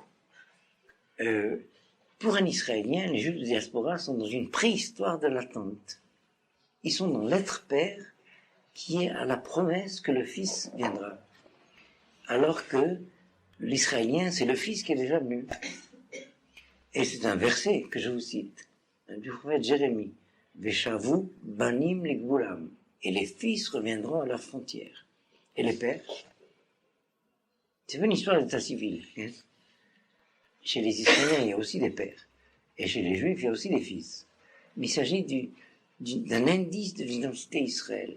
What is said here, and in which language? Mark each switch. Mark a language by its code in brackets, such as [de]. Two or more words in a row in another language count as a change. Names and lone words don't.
[fr] Pour un Israélien, les Juifs de diaspora sont dans une préhistoire de l'attente. Ils sont dans l'être père qui est à la promesse que le Fils viendra. Alors que l'Israélien, c'est le Fils qui est déjà venu. Et c'est un verset que je vous cite, du prophète Jérémie. [he] ושבו בנים לגבולם. [fr] Et les fils reviendront à leurs frontières. Et les pères? C'est pas une histoire d'état civil. Hein? Chez les Israéliens, il y a aussi des pères. Et chez les Juifs, il y a aussi des fils. Mais il s'agit d'un indice de l'identité Israël.